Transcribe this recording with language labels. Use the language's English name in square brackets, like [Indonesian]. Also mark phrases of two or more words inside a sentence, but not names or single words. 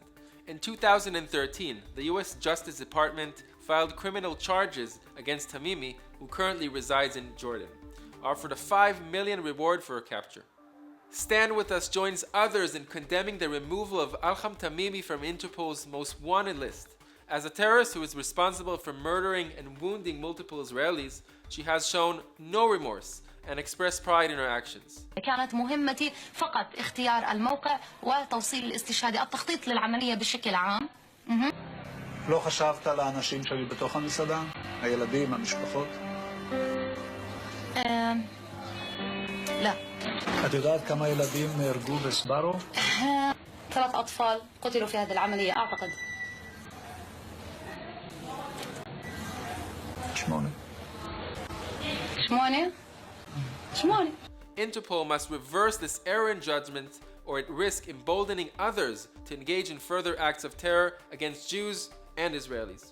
[English] In 2013, the US Justice Department filed criminal charges against Tamimi, who currently resides in Jordan, offered a $5 million reward for her capture. Stand With Us joins others in condemning the removal of Ahlam Tamimi from Interpol's most wanted list. As a terrorist who is responsible for murdering and wounding multiple Israelis, she has shown no remorse and expressed pride in her actions. [Arabic] كانت مهمتي فقط اختيار الموقع وتوصيل الاستشهادي، التخطيط للعملية بشكل عام. [Hebrew] לא חשבת על האנשים שלי בתוך המסעדה? הילדים, המשפחות? [Arabic] لا. [Hebrew] את יודעת כמה ילדים נהרגו בסברו? [Arabic] 3 أطفال قتلوا في هذه العملية أعتقد. 8. 8. [English] Interpol must reverse this error in judgment or it risks emboldening others to engage in further acts of terror against Jews and Israelis.